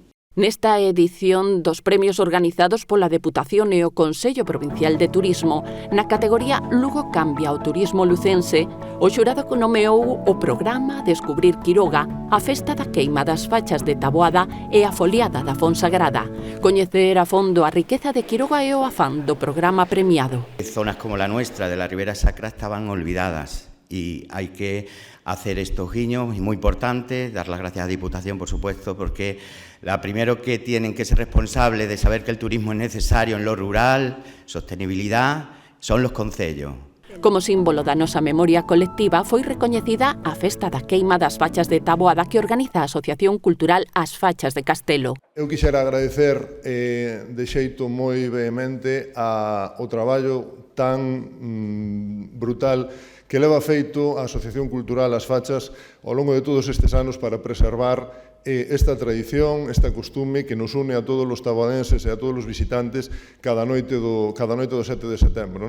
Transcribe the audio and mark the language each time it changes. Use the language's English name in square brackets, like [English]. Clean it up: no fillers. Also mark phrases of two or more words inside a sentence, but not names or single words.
[Galician] Nesta edición dos premios organizados pola Deputación e o Consello Provincial de Turismo, na categoría Lugo cambia o turismo lucense, o xurado nomeou o programa Descubrir Quiroga, a festa da queima das fachas de Taboada e a foliada da Fonsagrada. Coñecer a fondo a riqueza de Quiroga e o afán do programa premiado. [Spanish] Zonas como la nuestra de la Ribera Sacra estaban olvidadas. Y hay que hacer estos guiños, y muy importante, dar las gracias a la Diputación, por supuesto, porque la primero que tienen que ser responsables de saber que el turismo es necesario en lo rural, sostenibilidad, son los concellos. [Galician] Como símbolo da nosa memoria colectiva foi recoñecida a Festa da Queima das Fachas de Taboada que organiza a Asociación Cultural As Fachas de Castelo. Eu quixera agradecer de xeito moi vehemente o traballo tan brutal que leva feito a Asociación Cultural As Fachas ao longo de todos estes anos para preservar esta tradición, esta costume que nos une a todos os taboadenses e a todos os visitantes cada noite do 7 de setembro.